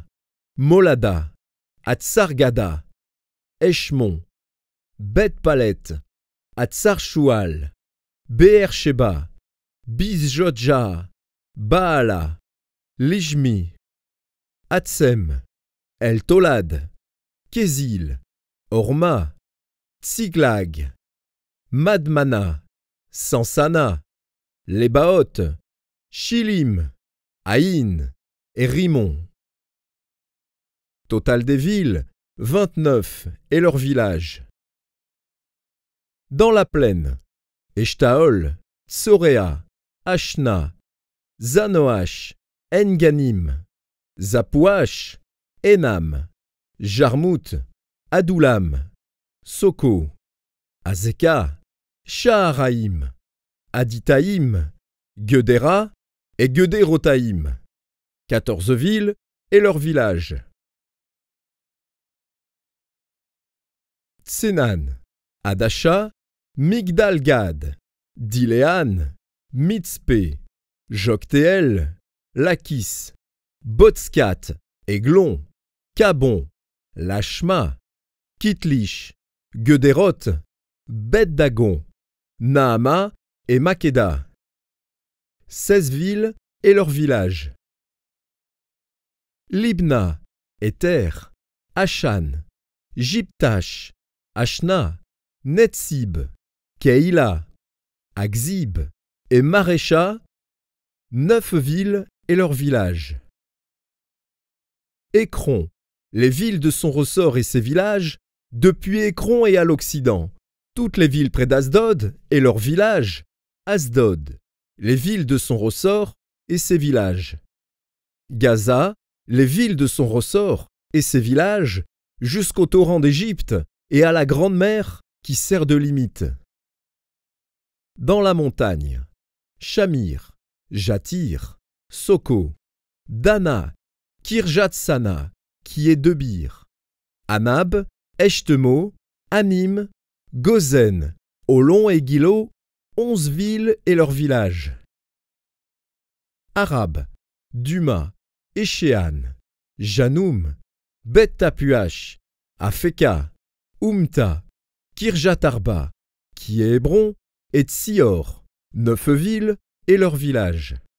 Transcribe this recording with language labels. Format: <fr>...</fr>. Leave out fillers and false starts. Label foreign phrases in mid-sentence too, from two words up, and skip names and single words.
<fr>Molada, Hatsargada, Eshmon, Bet-Palet, Hatsar-Shual, Be'er-Sheba, Bizjotja, Baala, Lijmi, Hatsem, El-Tolad, Kézil, Orma, Tsiglag, Madmana, Sansana, Lébaoth, Shilim, Haïn et Rimon. Total des villes, 29 et leurs villages. Dans la plaine, Eshtaol, Tsoréa, Ashna, Zanoach, Enganim, Zapouach, Enam, Jarmout, Adoulam, Soko, Azeka, Shaharaïm, Aditaïm, Guedéra et Guedérotaïm. 14 villes et leurs villages. Tsenan, Adasha, Migdal-Gad, Diléan, Mitzpé, Joktéel, Lakis, Botskat, Aiglon, Cabon, Lachma, Kitlish, Guedéroth, Bet-Dagon, Naama et Makeda. 16 villes et leurs villages. Libna, Éter, Ashan, Jiptash, Ashna, Netsib, Keïla, Akzib et Marécha, 9 villes et leurs villages. Écron, les villes de son ressort et ses villages, depuis Écron et à l'Occident, toutes les villes près d'Asdod et leurs villages, Asdod, les villes de son ressort et ses villages. Gaza, les villes de son ressort et ses villages, jusqu'au torrent d'Égypte et à la grande mer qui sert de limite. Dans la montagne, Shamir, Jatir, Soko, Dana, Kirjat-Sana, qui est Debir, Anab, Eshtemo, Anim, Gozen, Olon et Gilo, 11 villes et leurs villages. Arab, Duma, Échéan, Janoum, Bet-Tapuach, Afeka, Umta, Kirjat-Arba, qui est Hébron, et Tsior, 9 villes et leurs villages.</fr>